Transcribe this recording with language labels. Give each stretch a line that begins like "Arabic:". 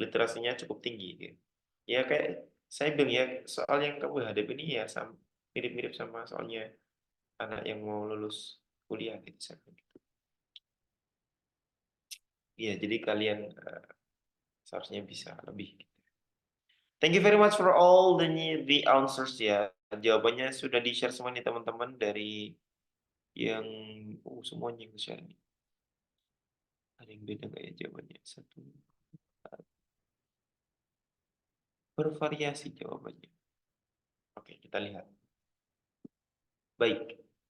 Indonesian: Literasinya cukup tinggi. Gitu. Ya kayak saya bilang ya soal yang kamu hadapi ini ya mirip-mirip sama soalnya anak yang mau lulus kuliah gitu. Saya bilang gitu. Iya, jadi kalian seharusnya bisa lebih.
English: Thank you very much for all the answers ya.
Indonesian: Jawabannya sudah di-share semua nih teman-teman dari yang semuanya yang share nih. Ada yang beda nggak ya jawabannya? Satu bervariasi jawabannya. Oke, kita lihat. Baik.